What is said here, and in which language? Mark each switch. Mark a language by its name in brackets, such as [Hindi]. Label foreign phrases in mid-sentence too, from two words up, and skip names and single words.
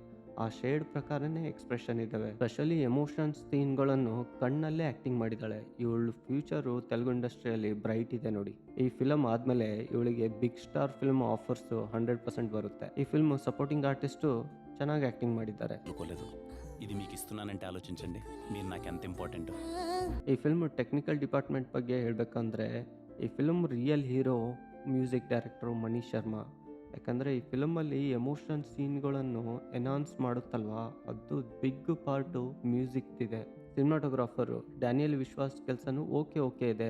[Kannada] ಆ ಶೇಡ್ ಪ್ರಕಾರನೇ ಎಕ್ಸ್ಪ್ರೆಷನ್ ಇದ್ದಾವೆ. [English] specially emotions [Kannada] ಸೀನ್ಗಳನ್ನು ಕಣ್ಣಲ್ಲೇ ಆ್ಯಕ್ಟಿಂಗ್ ಮಾಡಿದ್ದಾಳೆ. ಇವಳು ಫ್ಯೂಚರು ತೆಲುಗು ಇಂಡಸ್ಟ್ರಿಯಲ್ಲಿ ಬ್ರೈಟ್ ಇದೆ ನೋಡಿ. ಈ ಫಿಲಮ್ ಆದಮೇಲೆ ಇವಳಿಗೆ [English] big star film offers [Kannada] 100% ಬರುತ್ತೆ. ಈ [English] film supporting artists [Kannada] ಚೆನ್ನಾಗಿ ಆ್ಯಕ್ಟಿಂಗ್ ಮಾಡಿದ್ದಾರೆ. [Telugu] అనుకోలేదు. ఇది మీకు ఇస్తున్నానంటే ఆలోచించండి. మీరు నాకు ఎంత ఇంపార్టెంట్. [Kannada] ಈ [English] film technical department [Kannada] ಬಗ್ಗೆ ಹೇಳಬೇಕಂದ್ರೆ ಈ [English] film real hero music director [Kannada] ಮನೀಶ್ ಶರ್ಮಾ. ಯಾಕಂದರೆ ಈ ಫಿಲಮಲ್ಲಿ ಎಮೋಷನಲ್ ಸೀನ್ಗಳನ್ನು ಎನ್ಹಾನ್ಸ್ ಮಾಡುತ್ತಲ್ವಾ, ಅದು [English] big part [Kannada] ಮ್ಯೂಸಿಕ್ದಿದೆ. ಸಿನಿಮಾಟೋಗ್ರಾಫರು ಡ್ಯಾನಿಯಲ್ ವಿಶ್ವಾಸ್ ಕೆಲಸನೂ ಓಕೆ ಇದೆ.